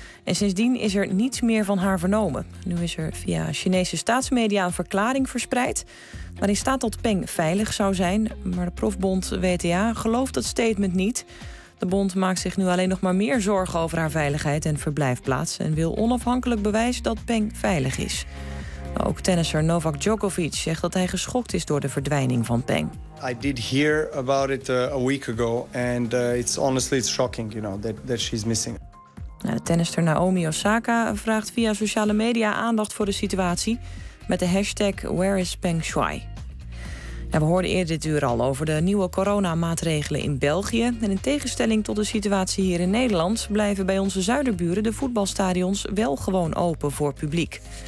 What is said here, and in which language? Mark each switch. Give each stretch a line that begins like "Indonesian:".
Dutch: En sindsdien is er niets meer van haar vernomen. Nu is er via Chinese staatsmedia een verklaring verspreid waarin staat dat Peng veilig zou zijn. Maar de profbond WTA gelooft dat statement niet. De bond maakt zich nu alleen nog maar meer zorgen over haar veiligheid en verblijfplaats en wil onafhankelijk bewijs dat Peng veilig is. Ook tennisser Novak Djokovic zegt dat hij geschokt is door de verdwijning van Peng.
English: I did hear about it a week ago and it's honestly shocking, you know, that she's missing.
Dutch: De tennisser Naomi Osaka vraagt via sociale media aandacht voor de situatie met de hashtag Where is Peng Shuai. We hoorden eerder dit uur al over de nieuwe coronamaatregelen in België. En in tegenstelling tot de situatie hier in Nederland blijven bij onze zuiderburen de voetbalstadions wel gewoon open voor publiek.